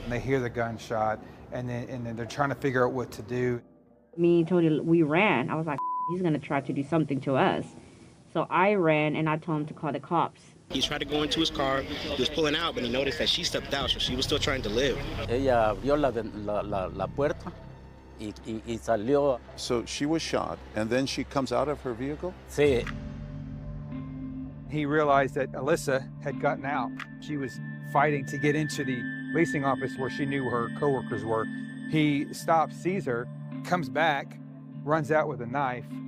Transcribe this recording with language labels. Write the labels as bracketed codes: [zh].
[en] And they hear the gunshot, and then they're trying to figure out what to do. Me and Tony, we ran. I was like, he's gonna try to do something to us. So I ran and I told him to call the cops. He tried to go into his car, he was pulling out, but he noticed that she stepped out, so she was still trying to live. [es] Ella abrió la puerta y salió. [en] So she was shot, and then she comes out of her vehicle? [es] Sí. [en] He realized that Alyssa had gotten out. She was fighting to get into the leasing office where she knew her coworkers were. He stops, sees her, comes back, runs out with a knife.